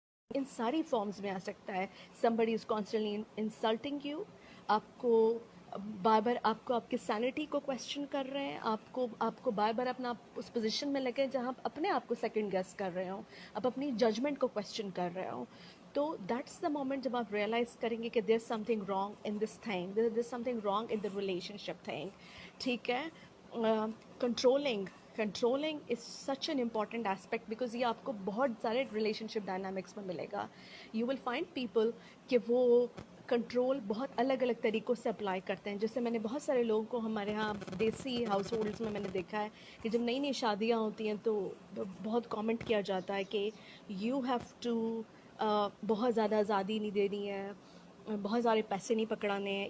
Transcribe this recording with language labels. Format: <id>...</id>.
<ur>ان ساری فارمز میں آ سکتا ہے.</ur> <en>somebody is constantly insulting you،</en> <ur>آپ کو بار بار آپ کی سینٹی کو کویسچن کر رہے ہیں، آپ کو بار بار اپنا اس پوزیشن میں لگے جہاں آپ اپنے آپ کو سیکنڈ گیس کر رہے ہوں، آپ اپنی ججمنٹ کو کویسچن کر رہے ہوں.</ur> <en>تو that's the moment</en> <ur>جب آپ ریئلائز کریں گے کہ</ur> <en>There is something wrong in this thing, there is something wrong in the relationship thing.</en> <ur>ٹھیک ہے.</ur> <en>controlling is such an important aspect because</en> <ur>یہ آپ کو بہت سارے ریلیشن شپ ڈائنامکس میں ملے گا.</ur> <en>you will find people</en> <ur>کہ وہ کنٹرول بہت الگ الگ طریقوں سے اپلائی کرتے ہیں. جیسے میں نے بہت سارے لوگوں کو ہمارے ہاں دیسی ہاؤس ہولڈس میں نے دیکھا ہے کہ جب نئی نئی شادیاں ہوتی ہیں تو بہت کامنٹ کیا جاتا ہے کہ</ur> <en>you have to</en> <ur>بہت زیادہ آزادی نہیں دینی ہے، بہت سارے پیسے نہیں پکڑانے ہیں.</ur>